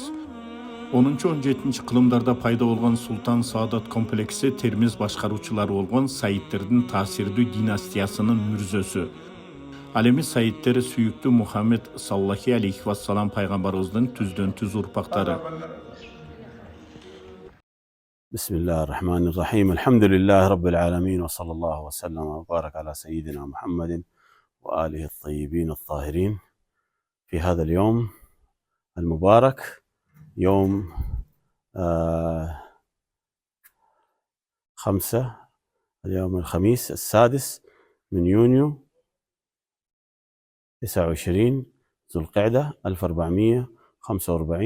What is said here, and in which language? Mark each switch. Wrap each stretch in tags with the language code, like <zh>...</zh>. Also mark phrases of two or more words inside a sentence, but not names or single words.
<ky>10-17 кылымдарда пайда болгон Султан Саадат комплекси Термиз башкаруучулары болгон Саидтердин таасирдүү династиясынын мүрзөсү. Ал эми Саидтер сүйүктүү Мухаммед</ky> <ar>صلى الله عليه وسلم</ar> <ky>пайгамбарыбыздын түздөн түз урпактары.</ky> <ar>بسم الله الرحمن الرحيم الحمد لله رب العالمين وصلى الله وسلم وبارك على سيدنا محمد وآله الطيبين الطاهرين في هذا اليوم المبارك يوم 5 اليوم الخميس 6 من يونيو 29 ذو القعدة 1445.</ar>